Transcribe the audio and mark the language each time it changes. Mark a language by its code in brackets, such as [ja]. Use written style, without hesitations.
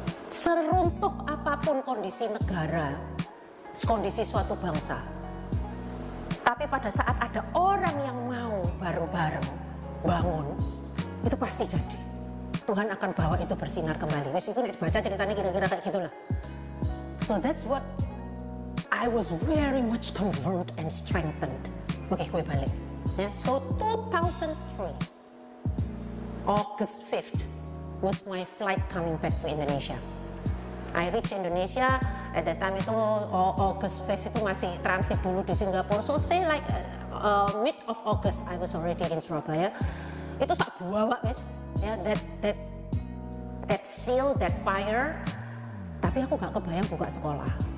[id] Seruntuh apapun kondisi negara, kondisi suatu bangsa, tapi pada saat ada orang yang mau bareng-bareng bangun, itu pasti jadi. Tuhan akan bawa itu bersinar kembali. Meskipun dibaca ceritanya kira-kira kayak gitulah. [en] So that's what I was very much confirmed and strengthened. [id] Oke, gue balik. [en] Ya, so 2003, August 5th was my flight coming back to Indonesia. I reached Indonesia at that time [id] itu August 5th itu masih transit dulu di Singapura. [en] So say like mid of August I was already in Surabaya. [jv] Itu sak bawa wes ya, [en] that seal, that fire. [id] Tapi aku gak kebayang buka sekolah.